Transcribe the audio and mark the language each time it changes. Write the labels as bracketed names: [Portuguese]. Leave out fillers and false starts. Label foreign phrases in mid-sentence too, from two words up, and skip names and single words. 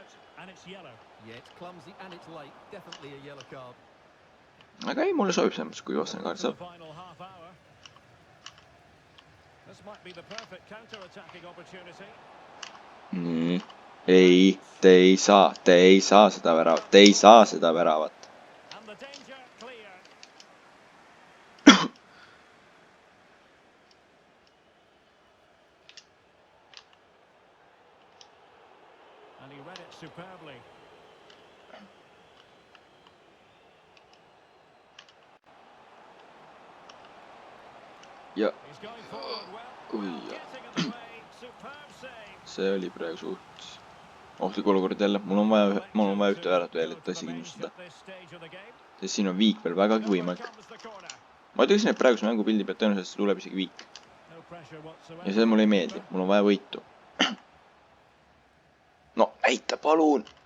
[Estonian] Aga ei, mulle sobib selles mõttes, kui vastane kaart saab. Nii, ei, te ei saa seda väravat. [English] And he read it superbly. [Estonian] Ja, [English] He's going forward well. [Estonian] oi ja. [English] Getting in the way. Superb save. [Estonian] See oli praegu suht ohtlik olukord jälle. Mul on vaja ühte väärata veel, et asja kindlustada. Sest siin on viik veel vägagi võimalik. Ma ütlesin, et praeguse mängupildi pealt tõenäoliselt tuleb isegi viik. Ja see mulle ei meeldi. Mul on vaja võitu. No, näita palun!